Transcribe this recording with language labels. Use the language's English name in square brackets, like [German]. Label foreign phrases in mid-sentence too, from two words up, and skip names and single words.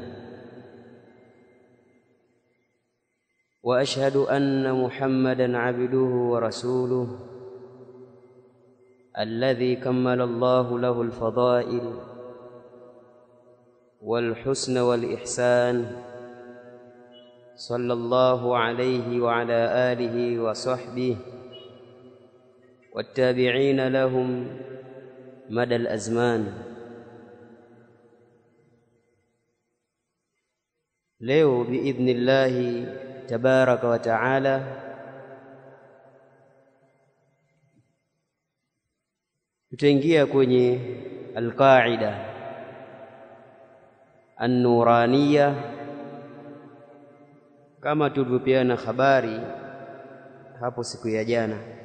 [Arabic] وأشهد أن محمدًا عبده ورسوله الذي كمل الله له الفضائل والحسن والإحسان، صلى الله عليه وعلى آله وصحبه والتابعين لهم مدى الأزمان. [Swahili] leo [Arabic] بإذن الله تبارك وتعالى [Swahili] tutaingia kwenye alqaida an-nuraniyya kama tulivyopeana habari hapo siku ya jana.